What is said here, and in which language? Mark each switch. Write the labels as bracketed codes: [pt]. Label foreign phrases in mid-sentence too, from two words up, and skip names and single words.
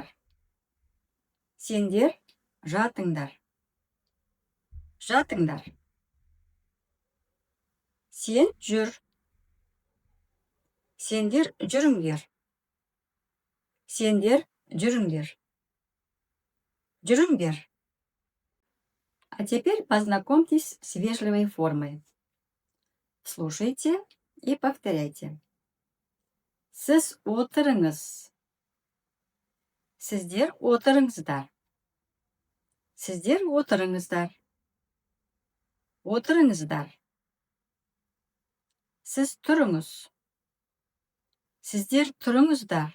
[kk] Сендер жатыңдар, жатыңдар. Сен жүр, сендер жүріңдер. Сендер жүріңдер, жүріңдер. [ru] А теперь познакомьтесь с вежливой формой. Слушайте и повторяйте. [kk] Сіз отырыңыз. Сіздер отырыңыздар. Сіздер отырыңыздар. Отырыңыздар. Сіз тұрыңыз. Сіздер тұрыңыздар.